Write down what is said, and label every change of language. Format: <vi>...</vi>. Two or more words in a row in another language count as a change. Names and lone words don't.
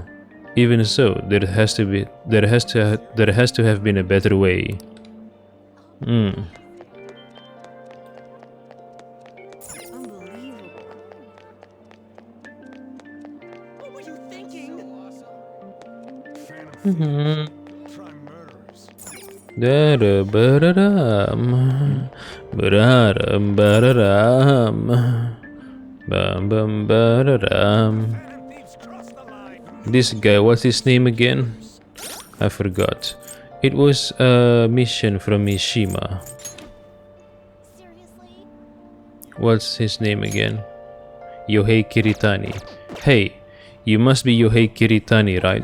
<en>Even so, there has to have been a better way. Unbelievable. What were you thinking? Phantom Thieves. Try murderers. Bararam, bararam, bararam, bam bam bararam. Phantom Thieves crossed the line. This guy, what's his name again? I forgot. It was a mission from Mishima. Seriously? What's his name again? Yohei Kiritani. Hey, you must be Yohei Kiritani, right?</en>